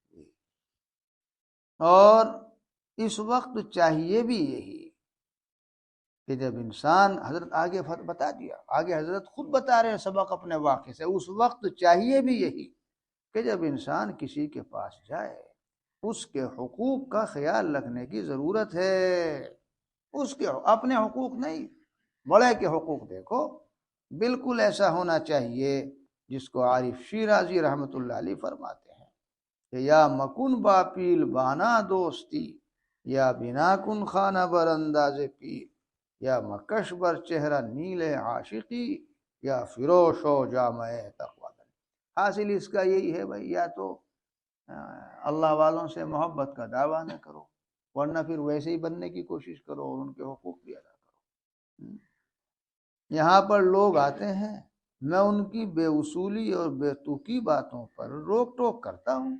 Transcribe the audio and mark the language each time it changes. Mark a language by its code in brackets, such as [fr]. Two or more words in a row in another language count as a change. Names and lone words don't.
[ur] اور اس وقت چاہیے بھی یہی کہ جب انسان، حضرت آگے بتا دیا، آگے حضرت خود بتا رہے ہیں سبق اپنے واقع سے، اس وقت چاہیے بھی یہی کہ جب انسان کسی کے پاس جائے اس کے حقوق کا خیال رکھنے کی ضرورت ہے، اس کے اپنے حقوق نہیں، بڑے کے حقوق دیکھو۔ بالکل ایسا ہونا چاہیے جس کو عارف شیرازی رحمۃ اللہ علیہ فرماتے ہیں کہ [fa] یا مکن با پیل بانا دوستی، یا بنا کن خانہ بر انداز پیر، یا مکش بر چہرہ نیل عاشقی، یا فروش و جامع تقوی۔ [ur] حاصل اس کا یہی ہے بھائی، یا تو اللہ والوں سے محبت کا دعویٰ نہ کرو، ورنہ پھر ویسے ہی بننے کی کوشش کرو اور ان کے حقوق بھی ادا کرو۔ یہاں پر لوگ آتے ہیں، میں ان کی بے اصولی اور بے توقی باتوں پر روک ٹوک کرتا ہوں۔